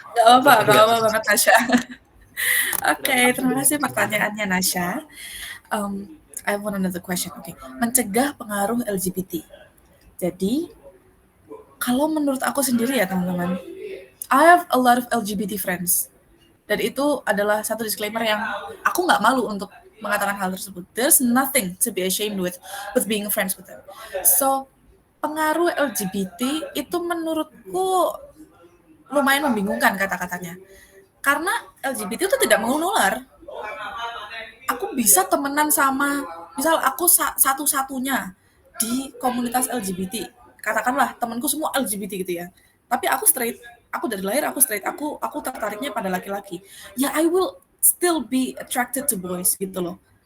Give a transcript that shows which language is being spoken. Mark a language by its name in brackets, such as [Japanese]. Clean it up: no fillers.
[Indonesian] Gak apa-apa banget Nasya. Oke, terima kasih pertanyaannya Nasya. [English] I have another question. [Indonesian] Oke, mencegah pengaruh LGBT. Jadi kalau menurut aku sendiri ya teman-teman, [English] I have a lot of LGBT friends. [Indonesian] Dan itu adalah satu disclaimer yang aku nggak malu untuk mengatakan hal tersebut. [English] There's nothing to be ashamed with being friends with them. [Indonesian] So, pengaruh LGBT itu menurutku lumayan membingungkan kata-katanya. Karena LGBT itu tidak menular. Aku bisa temenan sama, misal aku satu-satunya di komunitas LGBT. Katakanlah temanku semua LGBT gitu ya. Tapi aku straight, aku dari lahir aku straight, aku tertariknya pada laki-laki. [English] Ya I will still be attracted to boys [Indonesian] gitu loh.